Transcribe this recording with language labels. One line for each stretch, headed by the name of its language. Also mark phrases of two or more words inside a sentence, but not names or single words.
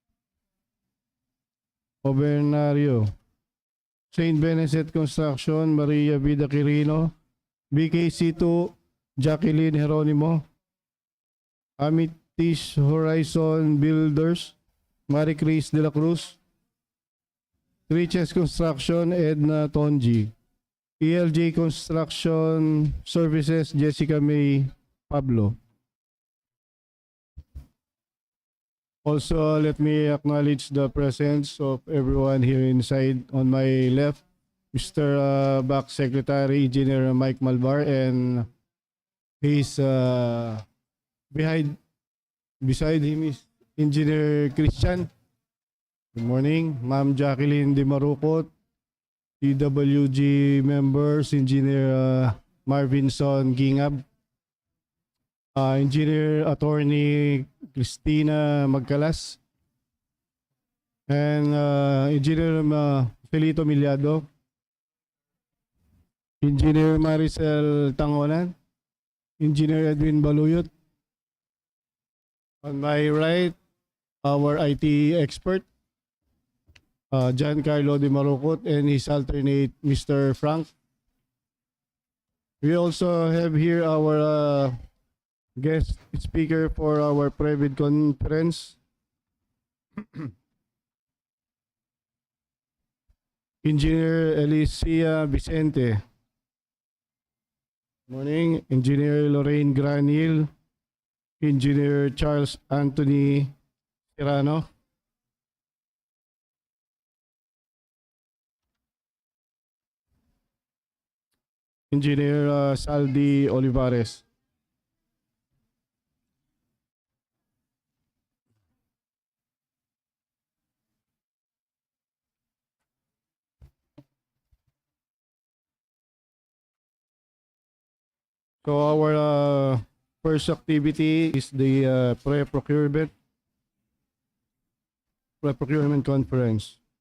English: Obernario, Saint Benezet Construction, Maria Vida Quirino, BKC2, Jacqueline Jeronimo, Amitis Horizon Builders, Marie Cris de la Cruz, Riches Construction, Edna Tonji, ELJ Construction Services, Jessica May Pablo. Also, let me acknowledge the presence of everyone here inside. On my left, Mr. Back Secretary Engineer Mike Malvar, and his beside him is Engineer Christian. Good morning. Ma'am Jacqueline Di Marucot, DWG members, Engineer Marvinson Gingab, Engineer Attorney Cristina Magcalas, and Engineer Felito Miliado, Engineer Maricel Tangonan, Engineer Edwin Baluyot. On my right, our IT expert, Giancarlo De Marucot, and his alternate, Mr. Frank. We also have here our guest speaker for our private conference, Engineer Alicia Vicente. Morning. Engineer Lorraine Granil, Engineer Charles Anthony Serrano, Engineer Saldi Olivares. So our first activity is the pre-procurement conference.